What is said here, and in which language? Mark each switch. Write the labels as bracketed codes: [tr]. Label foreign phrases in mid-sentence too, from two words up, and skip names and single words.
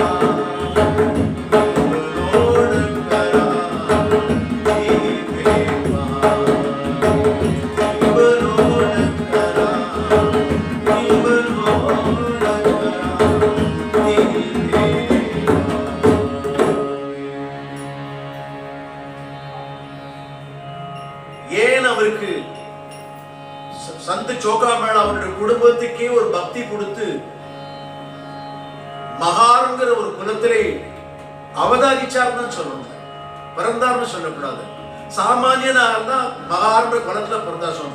[mr] लिंबलोण करा जीवे मावे. लिंबलोण करा, लिंबलोण करा जीवे मावे. [ta] ஏன் அவருக்கு சந்த் சோகாமேளா அவருடைய குடும்பத்துக்கே ஒரு பக்தி கொடுத்து மகாருங்கிற ஒரு குலத்திலே அவதாரிச்சார்னு சொல்லணும், பிறந்தார்னு சொல்லக்கூடாது. சாமானியனா இருந்தா மகாருங்கிற குலத்துல பிறந்தா சொல்லணும்.